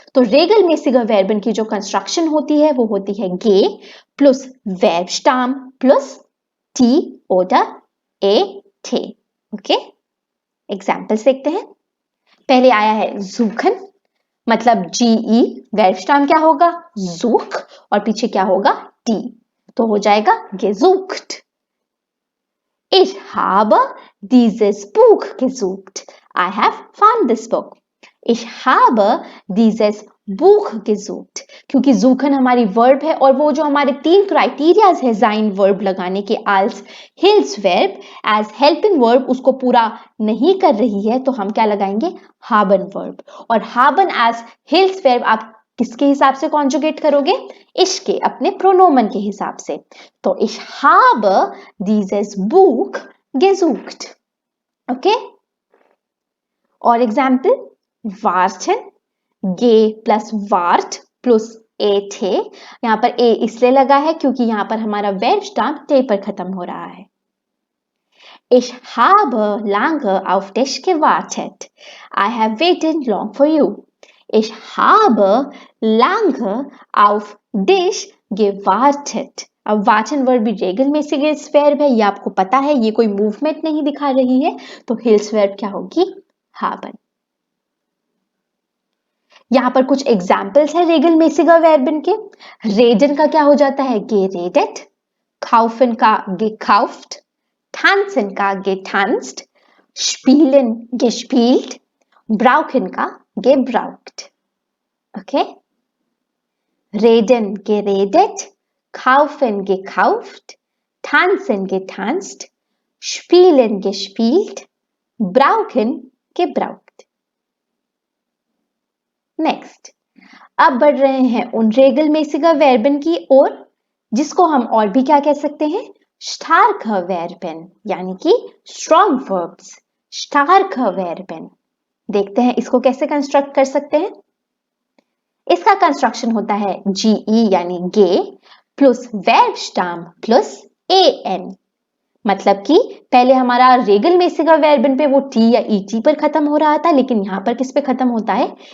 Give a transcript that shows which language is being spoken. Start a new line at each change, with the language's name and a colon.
Hindi: तो regelmäßiger Verben की जो कंस्ट्रक्शन होती है वो होती है गे plus verb स्टाम plus T oder ET। Okay, examples देखते हैं। पहले आया है suchen, मतलब GE, वर्ब स्टाम क्या होगा? such, और पीछे क्या होगा? T, तो हो जाएगा gesucht।
German: Ich habe dieses Buch gesucht.
English: I have found this book.
German: Ich habe dieses Buch gesucht,
Hindi: क्योंकि suchen हमारी वर्ब है और वो जो हमारे 3 क्राइटेरियाज है जाइन वर्ब लगाने के, als hills verb,
English: as helping verb,
Hindi: उसको पूरा नहीं कर रही है तो हम क्या लगाएंगे?
German: haben verb।
Hindi: और haben as hills verb आप किसके हिसाब से कॉन्जुगेट करोगे? ich के, अपने प्रोनोमन के हिसाब से।
German: तो ich habe dieses Buch gesucht।
Hindi: Okay, और एग्जाम्पल warten, गे प्लस वार्ट प्लस ए थे। यहां पर ए इसलिए लगा है क्योंकि यहां पर हमारा वर्ब स्टाम टे पर खत्म हो रहा है।
German: Ich habe lange auf dich gewartet.
English: I have waited long for you.
German: Ich habe lange auf dich gewartet।
Hindi: अब वाचन वर्ब भी regelmäßig वर्ब है, ये आपको पता है, ये कोई मूवमेंट नहीं दिखा रही है, तो हिल्स वर्ब क्या होगी?
German: haben।
Hindi: यहाँ पर कुछ एग्जाम्पल्स है regelmäßiger Verben के। reden का क्या हो जाता है?
German: geredet, kaufen का gekauft, tanzen का getanzt, spielen gespielt, brauchen का gebraucht। ओके, reden geredet, kaufen gekauft, tanzen getanzt, spielen gespielt, brauchen gebraucht।
Hindi: Next, अब बढ़ रहे हैं उन regelmäßiger Verben की ओर, जिसको हम और भी क्या कह सकते हैं?
German: starke Verben, यानी कि
English: strong verbs।
Hindi: starke Verben देखते हैं इसको कैसे कंस्ट्रक्ट कर सकते हैं। इसका कंस्ट्रक्शन होता है GE यानी गे प्लस वर्ब स्टाम प्लस an। मतलब कि पहले हमारा regelmäßiger Verben पे वो T या ET पर खत्म हो रहा था, लेकिन यहां पर किस पे खत्म होता है?